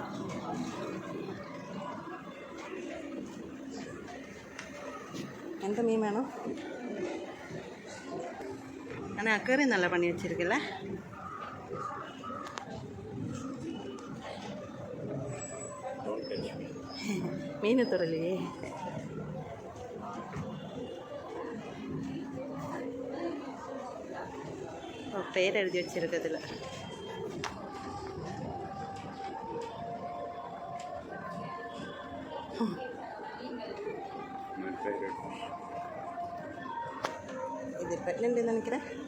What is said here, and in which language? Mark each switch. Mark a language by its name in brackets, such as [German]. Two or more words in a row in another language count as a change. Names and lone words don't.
[Malayalam] എന്ത് മീൻ വേണം? അങ്ങനെ അക്കറി നല്ല പണി വെച്ചിരിക്കല്ലേ. [Tamil] மீன் தொடலையே. பேர் எழுதி வச்சிருக்கிறதுல இது ப்ரெக்னென்ட் நினைக்கிறேன்.